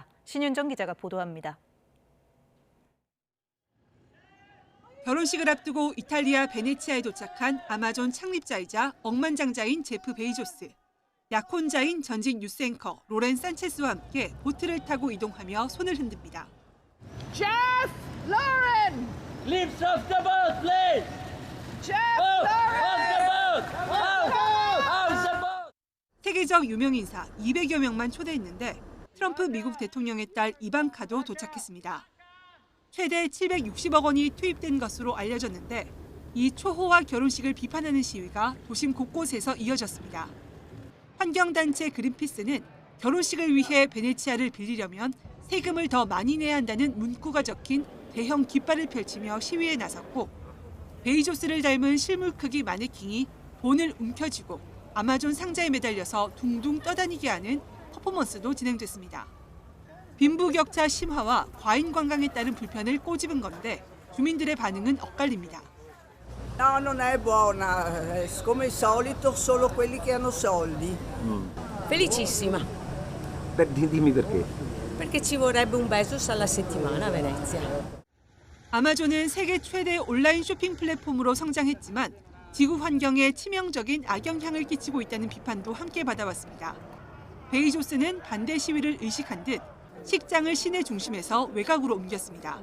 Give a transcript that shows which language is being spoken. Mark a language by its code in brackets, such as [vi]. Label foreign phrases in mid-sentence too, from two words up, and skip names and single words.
[ko] 신윤정 기자가 보도합니다. 결혼식을 앞두고 이탈리아 베네치아에 도착한 아마존 창립자이자 억만장자인 제프 베이조스. 약혼자인 전직 뉴스 앵커 로렌 산체스와 함께 보트를 타고 이동하며 손을 흔듭니다. [en] Jeff Lauren! Lift off the boat, please! Jeff Lauren! Off the boat! Off the boat! [ko] 세계적 유명 인사 200여 명만 초대했는데 트럼프 미국 대통령의 딸 이방카도 도착했습니다. 최대 760억 원이 투입된 것으로 알려졌는데 이 초호화 결혼식을 비판하는 시위가 도심 곳곳에서 이어졌습니다. 환경단체 그린피스는 결혼식을 위해 베네치아를 빌리려면 세금을 더 많이 내야 한다는 문구가 적힌 대형 깃발을 펼치며 시위에 나섰고 베이조스를 닮은 실물 크기 마네킹이 돈을 움켜쥐고 아마존 상자에 매달려서 둥둥 떠다니게 하는 퍼포먼스도 진행됐습니다. 빈부격차 심화와 과잉 관광에 따른 불편을 꼬집은 건데 주민들의 반응은 엇갈립니다. [it] No, non è buona. Come al solito, solo quelli che hanno soldi. Felicissima. Dimmi perché. Perché ci vorrebbe un Bezos alla settimana a Venezia. [ko] 아마존은 세계 최대 온라인 쇼핑 플랫폼으로 성장했지만 지구 환경에 치명적인 악영향을 끼치고 있다는 비판도 함께 받아왔습니다. 베이조스는 반대 시위를 의식한 듯 식장을 시내 중심에서 외곽으로 옮겼습니다.